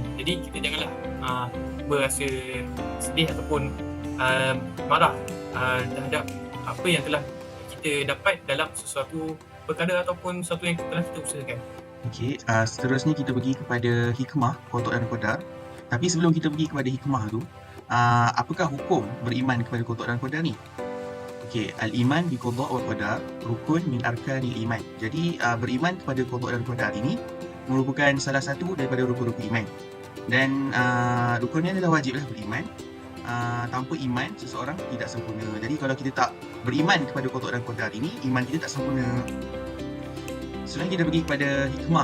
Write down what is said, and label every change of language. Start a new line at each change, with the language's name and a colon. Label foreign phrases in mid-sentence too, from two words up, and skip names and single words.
Malay: Jadi kita janganlah berasa sedih ataupun marah terhadap apa yang telah kita dapat dalam sesuatu perkara ataupun sesuatu yang telah kita usahakan. Okey, seterusnya kita pergi kepada hikmah qada dan qadar. Tapi sebelum kita pergi kepada hikmah tu, apakah hukum beriman kepada qada dan qadar ni? Okey,
Arabic: الإيمان بالقضاء والقدر ركن من أركان الإيمان.
Malay: Jadi beriman kepada qada dan qadar ini merupakan salah satu daripada rukun-rukun iman. Dan rukunnya adalah wajiblah beriman. Tanpa iman seseorang tidak sempurna. Jadi kalau kita tak beriman kepada qada dan qadar ini, iman kita tak sempurna. Selanjutnya kita pergi kepada hikmah.